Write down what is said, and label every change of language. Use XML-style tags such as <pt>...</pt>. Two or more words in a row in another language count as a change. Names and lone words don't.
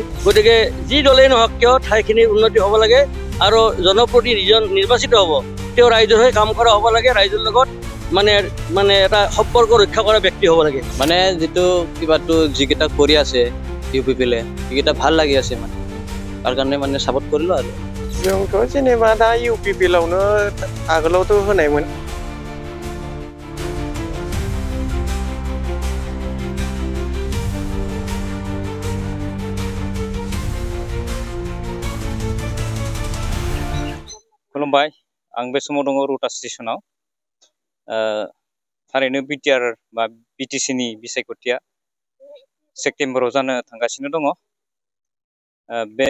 <as>গতিকে যি দলেই নহওক কিয় ঠাইখিনিৰ উন্নতি হ'ব লাগে আৰু জনপ্ৰতিনিধিজন নিৰ্বাচিত হ'ব তেওঁ ৰাইজৰ হৈ কাম কৰা হ'ব লাগে ৰাইজৰ লগত মানে এটা সম্পৰ্ক ৰক্ষা কৰা ব্যক্তি হ'ব লাগে মানে যিটো কিবাটো যিকেইটা কৰি আছে UPPL-এ সেইকেইটা ভাল লাগি আছে মানে তাৰ কাৰণে মানে ছাপোৰ্ট কৰিলোঁ আৰু</as> <brx>जोंथ' जेनेबा दा UPPL-आवनो आगोलावथ' होनायमोन खुलुमबाय आं बे समाव दङ रुटा स्टेशनाव थारैनो BTR बा BTC-नि बिसायख'थिया सेप्तेम्बराव जानो थांगासिनो दङ बे</brx>